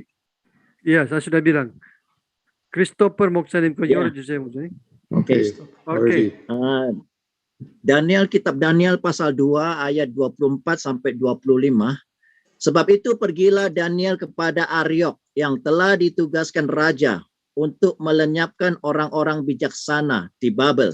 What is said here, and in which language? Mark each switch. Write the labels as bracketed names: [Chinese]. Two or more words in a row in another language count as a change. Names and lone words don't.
[Indonesian] Iya, saya sudah bilang. Christopher [Korean] 목사님 거 [Indonesian] Ya. [Korean] 열어주세요, 목사님. [Indonesian] Oke. Oke. Daniel, kitab Daniel pasal 2 ayat 24 sampai 25. Sebab itu pergilah Daniel kepada Ariok yang telah ditugaskan raja untuk melenyapkan orang-orang bijaksana di Babel.